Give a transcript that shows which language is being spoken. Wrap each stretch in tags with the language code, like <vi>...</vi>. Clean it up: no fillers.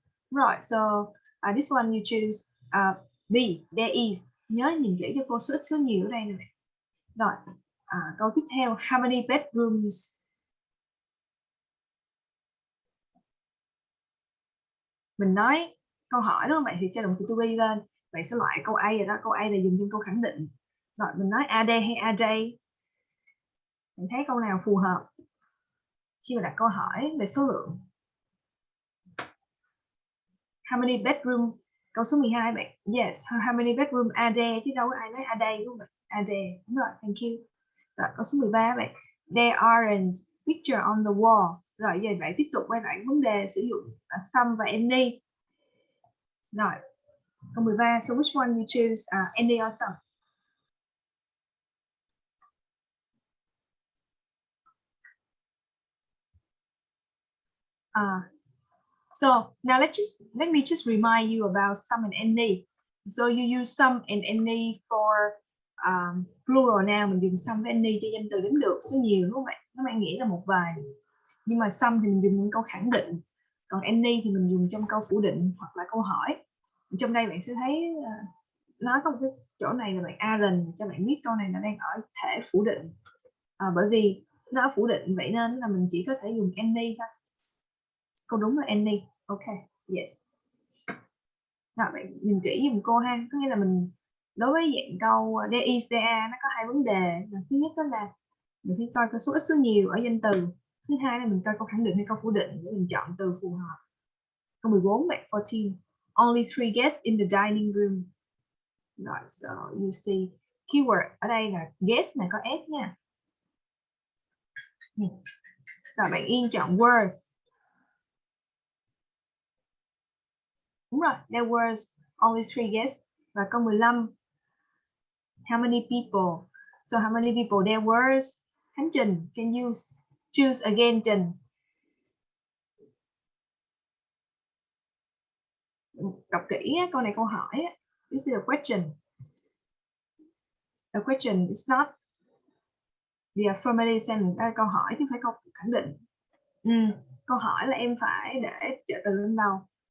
<en>Right, so this one you choose B, there is.</en> <vi>Nhớ nhìn kỹ cho cô số ít số nhiều ở đây nè. Rồi, câu tiếp theo,</vi> <en>how many bedrooms?</en> <vi>Mình nói câu hỏi đúng không bạn, thì cho động từ to be lên. Bạn sẽ loại câu A rồi đó, câu A là dùng trong câu khẳng định. Rồi, mình nói are they hay are they? Mình thấy câu nào phù hợp khi mà đặt câu hỏi về số lượng.</vi> <en>How many bedroom?</en> <vi>Câu số 12 bạn.</vi> <en>Yes, how many bedroom are there?</en> <vi>Chứ đâu có ai nói are they đúng không bạn? Are there. Đúng rồi, thank you. Rồi, câu số 13 bạn.</vi> <en>There aren't picture on the wall.</en> <vi>Rồi giờ bạn tiếp tục quay lại vấn đề sử dụng some và any. Rồi, câu 13.</vi> <en>So which one you choose, any or some? So now let me just remind you about some and any. So you use some and any for plural noun.</en> <vi>Mình dùng some và any cho danh từ đếm được số nhiều, đúng không bạn? Nó mang nghĩa là một vài. Nhưng mà some thì mình dùng trong câu khẳng định, còn any thì mình dùng trong câu phủ định hoặc là câu hỏi. Trong đây bạn sẽ thấy nó có một cái chỗ này là bạn aren't cho bạn biết câu này nó đang ở thể phủ định. Bởi vì nó phủ định vậy nên là mình chỉ có thể dùng any thôi. Câu đúng là any. Ok, yes. Rồi bạn nhìn kỹ giùm cô ha. Có nghĩa là mình đối với dạng câu there is, there are nó có hai vấn đề. Thứ nhất đó là mình phải coi có số ít số nhiều ở danh từ. Thứ hai là mình coi câu khẳng định hay câu phủ định để mình chọn từ phù hợp. Câu 14 bạn, 14.</vi> <en>Only 3 guests in the dining room.</en> <vi>Rồi, so you see keyword ở đây là guest này có s nha. Rồi bạn Yên chọn were. Đúng rồi,</vi> <en>there were only 3 guests.</en> <vi>Và câu 15.</vi> <en>How many people? So how many people there were? Khánh Trình, can you choose again, Trình?</en> <vi>Đọc kỹ câu này câu hỏi.</vi> <en>This is a question. A question is not the affirmative sentence.</en> <vi>Đây là câu hỏi chứ không phải câu khẳng định. Câu hỏi là em phải để trợ từ lên đầu.</vi>